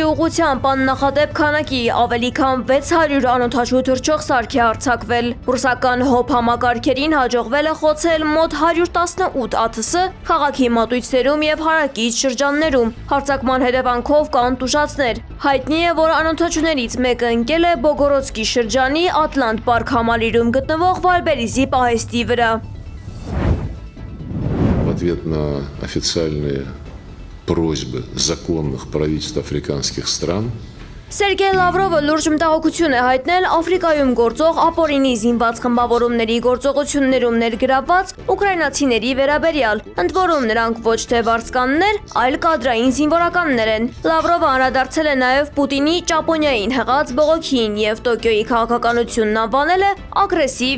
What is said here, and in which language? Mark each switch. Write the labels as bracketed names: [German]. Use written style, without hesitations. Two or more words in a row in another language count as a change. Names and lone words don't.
[Armenian] ուղղությամբ աննախադեպ քանակի ավելի քան 600 անօդաչու թռչող սարք է արձակվել։ Ռուսական հոբ համակարգերին հաջողվել է խոցել մոտ 118 ԱԹՍ քաղաքի մատույցներում եւ հարակից շրջաններում։ Հարձակման հետևանքով կան տուժածներ։ Հայտնի է, որ անօդաչուներից մեկը ընկել է Բոգորոդսկի շրջանի Ատլանտ պարկ համալիրում գտնվող Վալբերիզի պահեստի վրա։ [Russian] В ответ на официальные просьбы законных правительств африканских стран [Armenian] Սերգեյ Լավրովը լուրջ մտահոգություն է հայտնել Աֆրիկայում գործող ապօրինի զինված խմբավորումների գործողություններում ներգրավված ուկրաինացիների վերաբերյալ, ընդ որում նրանք ոչ թե վարձկաններ, այլ կադրային զինվորականներ են։ Լավրովը անդրադարձել է նաև Պուտինի Ճապոնիային հղած բողոքին եւ Տոկիոյի քաղաքականությունն անվանել է ագրեսիվ